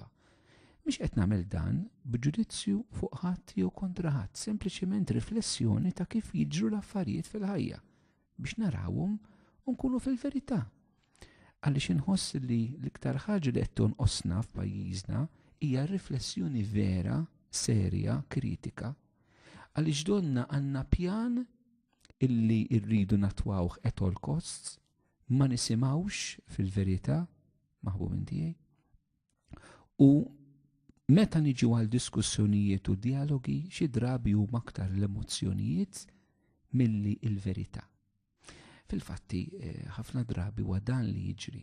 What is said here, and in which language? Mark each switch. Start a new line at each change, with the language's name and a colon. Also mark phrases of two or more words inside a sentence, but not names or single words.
Maltese: Mhix qed nagħmel dan b'ġudizzju fuq ħadd jew kontra ħadd, sempliċement riflessjoni ta' kif jiġru l-affarijiet fil-ħajja biex narawhom u nkunu fil-verità. Għaliex inħoss li l-iktar ħaġa li qed tonqosna f'pajjiżna hija riflessjoni vera, serja, kritika, għaliex donna għandna pjan illi rridu natwawh
English: at all costs,
Maltese: ma nisimgħux fil-verità maħbubin tiegħi. U meta niġu għal diskussjonijiet u dialogi xi drabi huma aktar l-emozzjonijiet milli l-verità. Fil-fatti ħafna drabi huwa dan li jiġri.